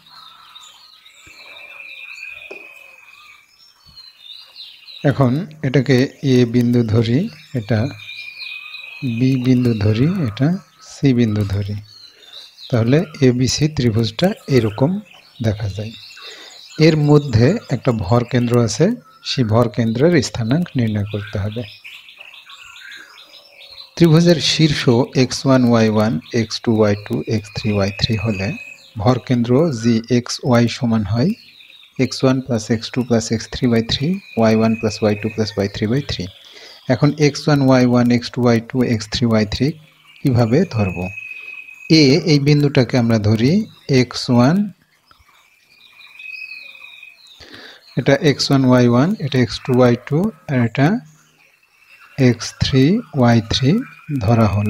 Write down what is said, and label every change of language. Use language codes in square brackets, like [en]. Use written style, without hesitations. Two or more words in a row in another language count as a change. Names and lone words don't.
[bn] এখন এটাকে এ বিন্দু ধরি, এটা বি বিন্দু ধরি, এটা সি বিন্দু ধরি, তাহলে এবিসি ত্রিভুজটা এরকম দেখা যায়। এর মধ্যে একটা ভর কেন্দ্র আছে, সেই ভর কেন্দ্রের স্থানাঙ্ক নির্ণয় করতে হবে। ত্রিভুজের শীর্ষ x1, y1, x2, y2, x3, y3 হলে ভর কেন্দ্র জি এক্স ওয়াই সমান হয় x1 + x2 + x3/3, y1 + y2 + y3/3। এখন x1, y1, x2, y2, x3, y3 কিভাবে ধরব? এই বিন্দুটাকে আমরা ধরি x1, এটা x1, y1, এটা x2, y2 আর এটা x3, y3 ধরা হলো।